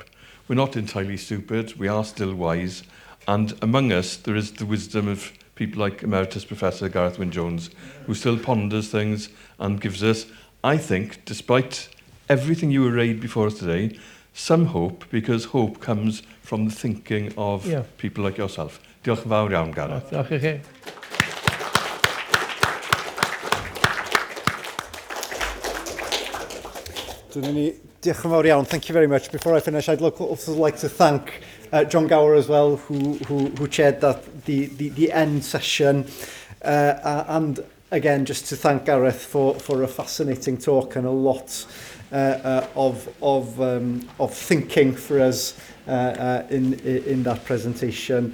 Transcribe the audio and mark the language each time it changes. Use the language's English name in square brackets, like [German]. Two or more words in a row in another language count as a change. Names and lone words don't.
[English] We're not entirely stupid, we are still wise, and among us there is the wisdom of people like Emeritus Professor Gareth Wyn Jones, who still ponders things and gives us, I think, despite everything you arrayed before us today, some hope, because hope comes from the thinking of people like yourself. [Welsh] Diolch yn fawr iawn, Gareth. Diolch i chi. Diolch yn fawr iawn. [English] Thank you very much. Before I finish, I'd also like to thank John Gower as well, who chaired the end session, and again, just to thank Gareth for a fascinating talk and a lot of thinking for us in that presentation.